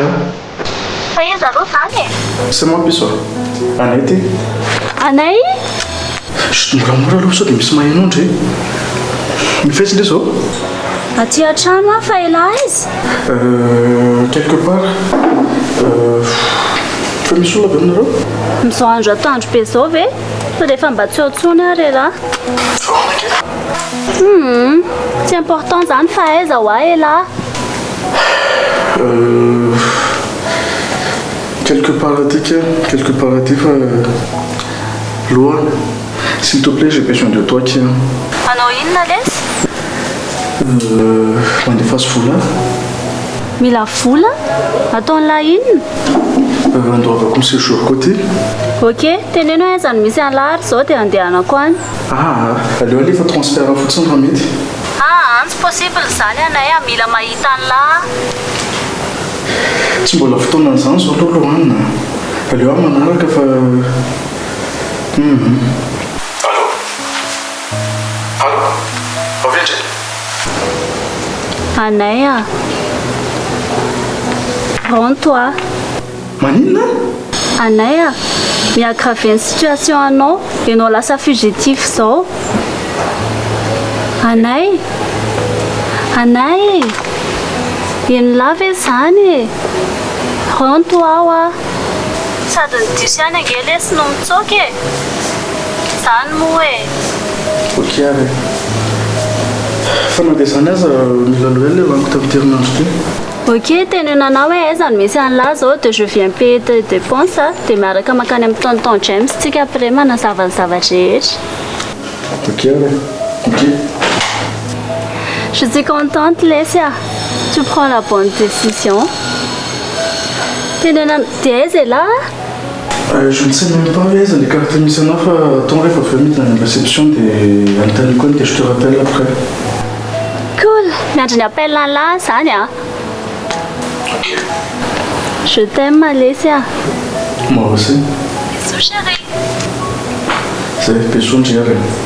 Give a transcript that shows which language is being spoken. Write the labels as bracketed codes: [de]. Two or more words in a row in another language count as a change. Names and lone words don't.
[mg] Faiza aloha zany e? [fr] C'est moi [mg] piso. Anay ty. Anay? Moramora aloha sao dia misy mahinondry. Mifetsy ndre zao? Aty an-trano a fa ela izy? [fr] Quelque part. [mg] Fa misy olona be aminareo? Mizao andro atoandro be zao ve? Sao dia efa mba tsy eo intsony ary raha. Tsy important zany fa aiza ho ahy ela. [fr] Quelque part [mg] aty fa Loa, [fr] s'il te plaît, j'ai besoin de toi tiens. [mg] Anao inona lesy? Mandefaso vola. Mila vola? Ataon'lahy inona? Andoavako ny [fr] séjour côté. [mg] Ok, teneno aiza no misy an'lahary zao dia andehanako any. Aleo alefa transfert fotsiny raha mety. Tsy possible zany anay a, mila mahita an'lahy. Tsy mbola fotoanan'izany zao aloha Lohanina. Aleo aho manaraka fa Allô? Avy Anay a. [fr] Rends-toi. [mg] Maninona? Anay a, miagravy ny situation anao, ianao lasa fugitif zao. Anay, ino lava zany e? [fr] Rends-toi a. [mg] Sady ny diso ihany ange lesy no mitsoka e. Zany moa e. Ok ary. Fa na dia zany aza mila loha le laniko tamin'ity herinandro ty. Ok, tenenanao hoe aiza no misy an'lahy zao dia [fr] je viens payer tes dépenses [mg] dia miaraka makany amin'ny tonton James tsika après manazava ny zavatra rehetra. Ok ary. Ok. [fr] Je suis contente, Lesia. Tu prends la bonne décision. T'es aiza là? Je ne sais même pas [mg] aiza [fr] les cartes [mg] misy anao fa ton rehefa avy midina ny réception dia anontaniako any dia [fr] je te rappelle après. [mg] Cool. Miandry ny appel an'lahy zany a. [fr] Je t'aime, Lesia. Moi aussi. Bisous, chérie. [mg] Zay besondry ary.